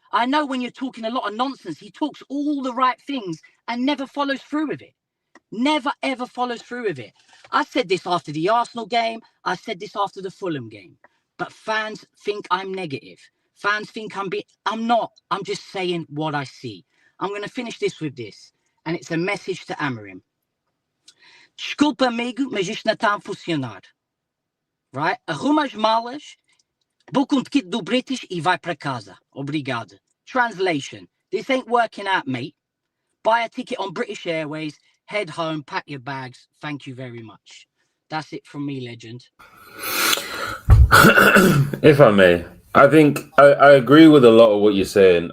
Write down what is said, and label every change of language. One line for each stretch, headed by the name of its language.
English: I know when you're talking a lot of nonsense, he talks all the right things and never follows through with it. Never, ever follows through with it. I said this after the Arsenal game. I said this after the Fulham game. But fans think I'm negative. Fans think I'm not. I'm just saying what I see. I'm going to finish this with this. And it's a message to Amorim.
Portuguese: Desculpa, amigo, mas isto não está a funcionar.
English: Right?
Portuguese: Arruma as malas,
English: book
Portuguese: um ticket do British e vai para casa. Obrigado.
English: Translation. This ain't working out, mate. Buy a ticket on British Airways, head home, pack your bags. Thank you very much. That's it from me, legend. If I may, I think I agree with a lot of what you're saying.